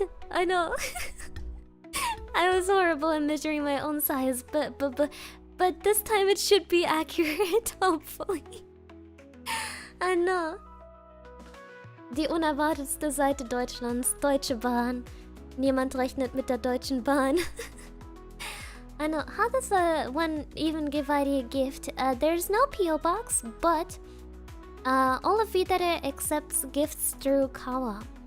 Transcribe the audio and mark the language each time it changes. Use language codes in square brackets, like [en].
[en] I know. I was horrible at measuring my own size, but this time it should be accurate, hopefully. I know. [de] Die unerwartetste Seite Deutschlands, Deutsche Bahn. Niemand rechnet mit der Deutschen Bahn. [en] I know. How does one even give ID a gift? There's no PO box, but all of V-Dere accepts gifts through Kawa.